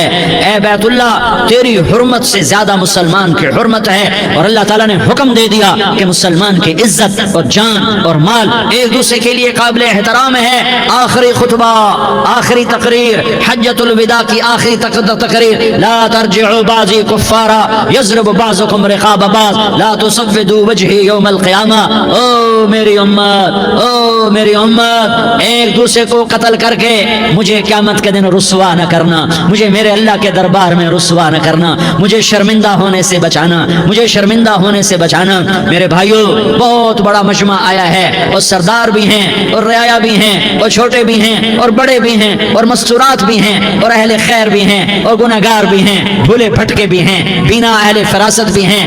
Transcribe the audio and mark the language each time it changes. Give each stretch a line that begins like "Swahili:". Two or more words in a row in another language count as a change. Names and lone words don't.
Urdu: اے بیت اللہ تیری حرمت سے زیادہ مسلمان کی حرمت ہے. اور اللہ تعالیٰ نے حکم دے دیا کہ مسلمان کی عزت اور جان اور مال ایک دوسرے کے لیے قابل احترام ہے. آخری خطبہ، آخری تقریر,
Arabic: حجة الوداع
Urdu: کی آخری تقریر,
Arabic: لا ترجعوا بعدي كفارا يضرب بعضكم رقاب بعض لا تسودوا وجهي يوم القيامة.
Urdu: او میری امت، او میری امت، ایک دوسرے کو قتل کر کے مجھے قیامت کے دن رسوا نہ کرنا، مجھے میرے اللہ کے دربار میں رسوا نہ کرنا، مجھے شرمندہ ہونے سے بچانا، مجھے شرمندہ ہونے سے بچانا. میرے بھائیو، بہت بڑا مجمع آیا ہے اور سردار بھی ہیں اور رعایا بھی ہیں اور چھوٹے بھی ہیں اور بڑے بھی ہیں اور مستورات بھی ہیں اور اہل خیر بھی ہیں اور گنہگار بھی ہیں، بھولے بھٹکے بھی ہیں، بنا اہل فراست بھی ہیں.